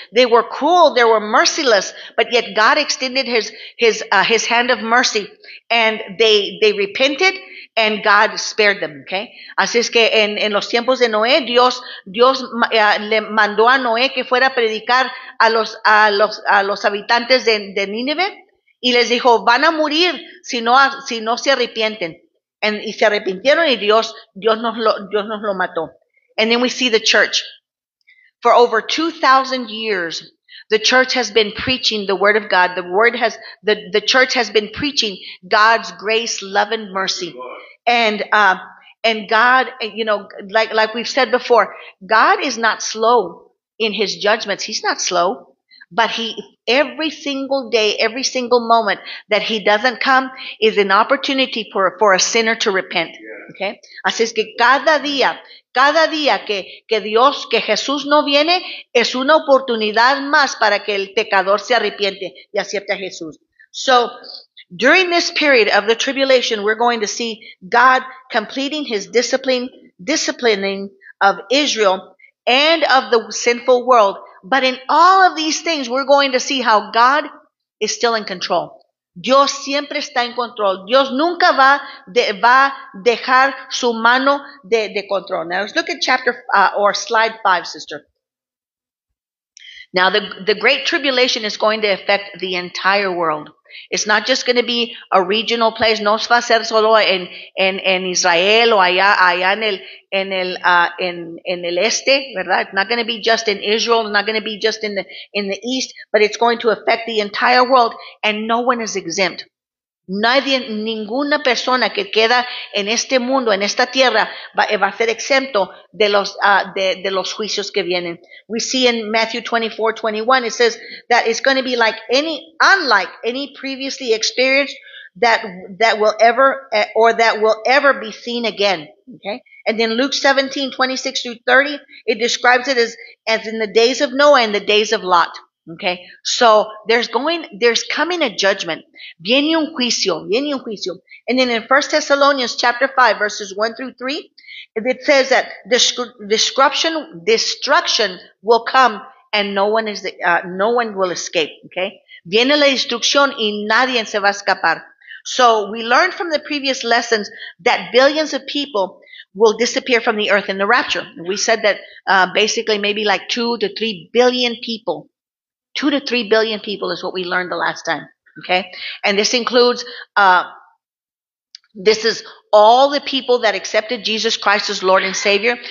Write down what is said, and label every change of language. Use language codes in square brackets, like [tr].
[en] They were cruel, they were merciless, but yet God extended his hand of mercy, and they repented, and God spared them. [es] Okay, así es que en los tiempos de Noé, Dios le mandó a Noé que fuera a predicar a los habitantes de Nínive, y les dijo, van a morir si no se arrepienten. Y se arrepintieron, y Dios nos lo mató. [en] And then we see the church. For over 2,000 years, the church has been preaching the word of God. The church has been preaching God's grace, love, and mercy. And God, like we've said before, God is not slow in his judgments. He's not slow. But every single day, every single moment that he doesn't come is an opportunity for a sinner to repent. Okay? [es] Así es que cada día que Jesús no viene, es una oportunidad más para que el pecador se arrepiente y acepte a Jesús. [en] So, during this period of the tribulation, we're going to see God completing his disciplining of Israel and of the sinful world. But in all of these things, we're going to see how God is still in control. [es] Dios siempre está en control. Dios nunca va a dejar su mano de control. [en] Now let's look at chapter or slide 5, sister. Now the Great Tribulation is going to affect the entire world. It's not just going to be a regional place. [es] No va a ser solo en Israel o allá en el este, ¿verdad? [en] It's not going to be just in Israel. It's not going to be just in the east, but it's going to affect the entire world, and no one is exempt. [es] Ninguna persona que queda en este mundo, en esta tierra, va a ser exento de los juicios que vienen. [en] We see in Matthew 24:21, it says that it's going to be unlike any previously experienced that will ever be seen again. Okay? And then Luke 17:26-30, it describes it as in the days of Noah and the days of Lot. Okay, so there's coming a judgment. [es] Viene un juicio. [en] And then in 1 Thessalonians chapter 5, verses 1-3, it says that destruction will come, and no one will escape. [es] Okay, viene la destrucción y nadie se va a escapar. [en] So we learned from the previous lessons that billions of people will disappear from the earth in the rapture. We said that basically maybe like 2 to 3 billion people. 2 to 3 billion people is what we learned the last time. Okay? And this includes, this is all the people that accepted Jesus Christ as Lord and Savior.